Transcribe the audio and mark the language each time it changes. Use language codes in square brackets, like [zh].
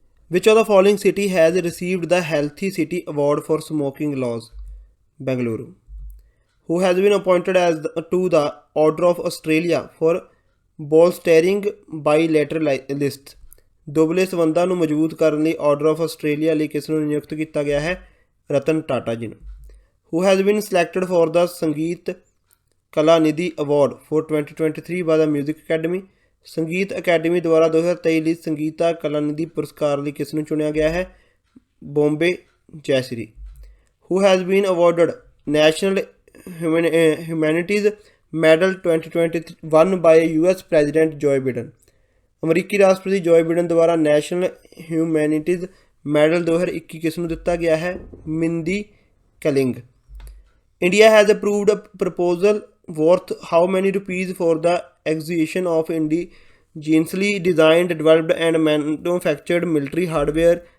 [en] Which of the following city has received the Healthy City Award for smoking laws? Bengaluru. Who has been appointed to the Order of Australia for bolstering bilateralists? [pa] ਦੁਬਲੇ ਸੰਬੰਧਾਂ ਨੂੰ ਮਜ਼ਬੂਤ ਕਰਨ ਲਈ order of Australia ਲਈ ਕਿਸ ਨੂੰ ਨਿਯੁਕਤ ਕੀਤਾ ਗਿਆ ਹੈ? ਰਤਨ ਟਾਟਾ ਜੀ ਨੂੰ. [en] Who has been selected for the Sangeet Kala Nidhi award for 2023 by the Music Academy? [pa] ਸੰਗੀਤ ਅਕੈਡਮੀ ਦੁਆਰਾ 2023 ਲਈ ਸੰਗੀਤਾ ਕਲਾ ਨਿਧੀ ਪੁਰਸਕਾਰ ਲਈ ਕਿਸ ਨੂੰ ਚੁਣਿਆ ਗਿਆ ਹੈ? Bombay Jaitsri. [en] Who has been awarded National Humanities Medal 2021 by US President Joe Biden? [pa] ਅਮਰੀਕੀ ਰਾਸ਼ਟਰਪਤੀ ਜੋਏ ਬਿਡਨ ਦੁਆਰਾ ਨੈਸ਼ਨਲ ਹਿਊਮੈਨਿਟੀਜ਼ ਮੈਡਲ 2021 ਕਿਸ ਨੂੰ ਦਿੱਤਾ ਗਿਆ ਹੈ? Mindi cling. [en] India has approved a proposal worth how many rupees for the acquisition of indigenously designed, developed and manufactured military hardware?